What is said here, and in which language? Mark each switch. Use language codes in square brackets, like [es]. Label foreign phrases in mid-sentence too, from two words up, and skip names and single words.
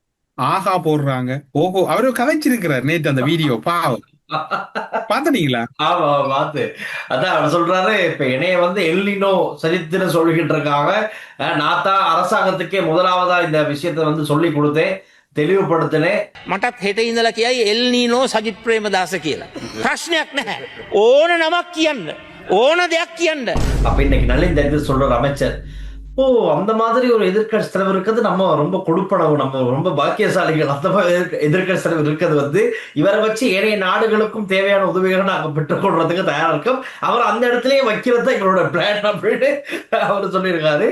[ta] ஆஹா போடுறாங்க, ஓஹோ அவரு கதைச்சிருக்கிறார் நேற்று அந்த வீடியோ, பாவம் பாத்தீங்களா? ஆமா பாத்து. அதான் அவர் சொல்றாரு, இப்ப என்னைய வந்து எல்லினோ சஜித்னு சொல்லிக்கிட்டு இருக்காங்க. நான் தான் அரசாங்கத்துக்கே முதலாவதா இந்த விஷயத்தை வந்து சொல்லி கொடுத்தேன், தெளிவுபடுத்தினேன். [si] මටත් හෙට ඉඳලා කියයි එල්නීනෝ සජිත් ප්‍රේමදාස කියලා. ප්‍රශ්නයක් නැහැ. ඕන නමක් කියන්න. ඕන දෙයක් කියන්න. [ta] அப்ப இன்னைக்கு நல்ல இந்த இது சொல்ற அமைச்சர், ஓ அந்த மாதிரி ஒரு எதிர்கட்சி தலைவர் இருக்கிறது நம்ம ரொம்ப கொடுப்பனவு, நம்ம ரொம்ப பாக்கியசாலிகள். அந்த எதிர்கட்சி தலைவர் இருக்கிறது வந்து இவரை வச்சு ஏனைய நாடுகளுக்கும் தேவையான உதவிகளை நாங்கள் பெற்றுக்கொள்றதுக்கு தயாரா இருக்கோம். அவர் அந்த இடத்துலயே வைக்கிறது எங்களோட பிளான் அப்படின்னு அவர் சொல்லியிருக்காரு.